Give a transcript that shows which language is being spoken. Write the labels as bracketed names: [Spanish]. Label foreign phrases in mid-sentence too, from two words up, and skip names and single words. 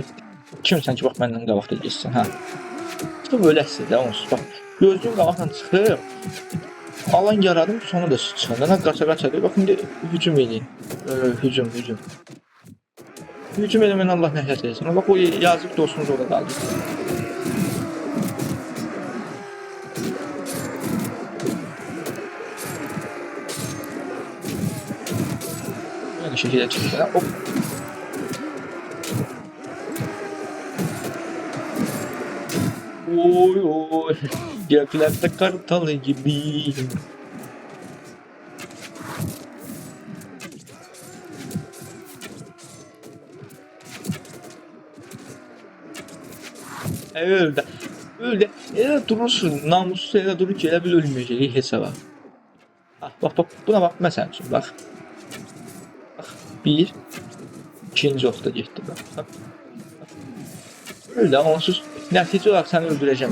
[Azerbaijani] Kimsən ki, bax məndən qabaqda geçsin, hə. Çıxıb öləksin də onsuz, bax. Gözlüyün qabaqla çıxıb. Alan yaradım, sonra da çıxın. Nə qaça deyir. Bax, indi hücum edin. Hücum. Hücum eləməyən Allah nəhlət etsin. Bax, o yazıq dostumuz orada qaldı. [Turkish] Aynı şekilde çıkıyor. Hop. Oy. Göklerde kartalı gibiyim. [Azerbaijani] Öldü. Elə durursun, namussuz elə durur ki, elə bil ölməyəcək hesaba. Bax, buna bax, məsəl üçün, bax. Bax, bir, ikinci oxda getdi, bax. Öldü, onsuz nəticə olaraq səni öldürəcəm.